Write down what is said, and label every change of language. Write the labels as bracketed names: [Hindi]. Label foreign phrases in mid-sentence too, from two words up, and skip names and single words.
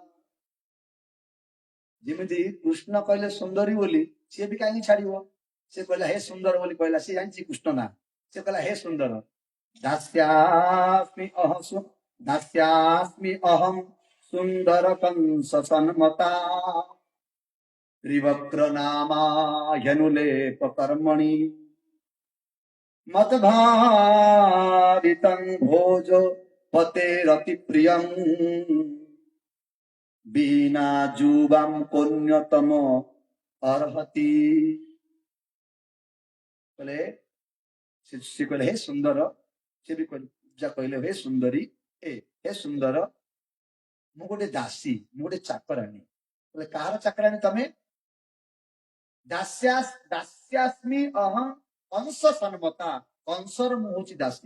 [Odia] ଯେମିତି କୃଷ୍ଣ କହିଲେ ସୁନ୍ଦରୀ ବୋଲି, ସିଏ ବି କାହିଁକି ଛାଡିବ, ସେ କହିଲା ହେ ସୁନ୍ଦର ବୋଲି କହିଲା, ସେ ଜାଣିଛି କୃଷ୍ଣ ନା, ସେ କହିଲା ହେ ସୁନ୍ଦର। [Sanskrit] ଦାସ୍ୟାସ୍ମି ଅହଂ, ଦାସ୍ୟାସ୍ମି ଅହଂ ସୁନ୍ଦର କଂସ ସନ୍ମତା, ତ୍ରିବକ୍ର ନାମା ହ୍ୟନୁଲେପ କର୍ମଣି, মতভারিতং ভোজ পতেরতি প্রিয়ং, বিনা যুবাম কন্যতম অর্হতি। [Odia] କହିଲେ, ସେ କହିଲେ ହେ ସୁନ୍ଦର, ସେ ବି ପୂଜା କହିଲେ ହେ ସୁନ୍ଦରୀ, ହେ ସୁନ୍ଦର, ମୁଁ ଗୋଟେ ଦାସୀ, ମୁଁ ଗୋଟେ ଚାକରାଣୀ। କହିଲେ କାହାର ଚାକରାଣୀ ତମେ? [Sanskrit] ଦାସ୍ୟାସ୍ମି ଅହଂ କଂସ ସନ୍ମତା, [Odia] କଂସର ମୁଁ ହଉଛି ଦାସୀ।